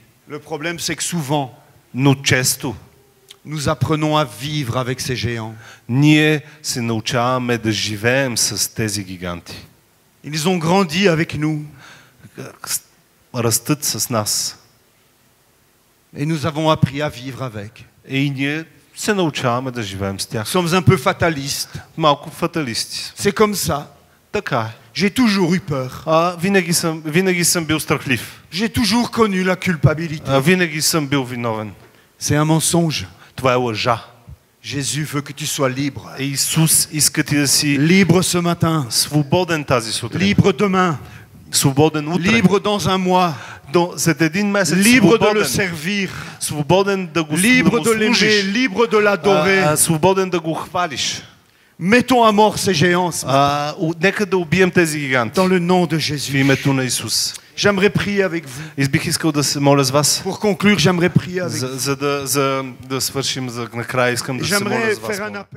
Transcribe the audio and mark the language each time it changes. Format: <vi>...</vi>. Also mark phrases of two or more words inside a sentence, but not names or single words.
<fr>Le problème, c'est que souvent,</fr> <bg>Но често</bg> <fr>nous apprenons à vivre avec ces géants.</fr> <bg>ние се научаваме да живеем с тези гиганти.</bg> <fr>Ils ont grandi avec nous</fr> <bg>Растат с нас.</bg> <fr>et nous avons appris à vivre avec.</fr> <bg>И ние се научаваме да живеем с</bg> <fr>Nous</fr> <bg>тях.</bg> <fr>sommes un peu fatalistes.</fr> <bg>Малко фаталисти.</bg> <fr>C'est comme ça.</fr> <bg>Така е.</bg> <fr>J'ai toujours eu peur.</fr> <bg>Винаги съм бил страхлив.</bg> <fr>J'ai toujours connu la culpabilité.</fr> <bg>Винаги съм бил виновен.</bg> <fr>C'est un mensonge.</fr> <bg>Това е лъжа.</bg> <fr>Jésus veut que tu sois libre.</fr> <bg>Исус иска ти да си</bg> <fr>Libre ce matin.</fr> <bg>свободен тази сутрин.</bg> <fr>Libre demain.</fr> <bg>Свободен утре.</bg> <fr>Libre dans un mois.</fr> <bg>След един месец</bg> <fr>Libre de le</fr> <bg>свободен.</bg> <fr>servir.</fr> <bg>Свободен да го</bg> <fr>Libre de l'aimer.</fr> <bg>служиш.</bg> <fr>Libre de l'adorer.</fr> <bg>Свободен да го хвалиш.</bg> <fr>Mettons à mort ces géants</fr> <bg>Нека да убием тези гиганти.</bg> <fr>dans le nom de</fr> <bg>В</bg> <fr>Jésus.</fr> <bg>името на Исус.</bg> <fr>J'aimerais prier avec vous.</fr> <bg>И бих искал да се моля с вас.</bg> <fr>Pour conclure, j'aimerais prier avec vous.</fr> <bg>За да свършим накрая, искам да се моля</bg> <fr>J'aimerais</fr> <bg>с вас.</bg> <fr>faire un appel.</fr>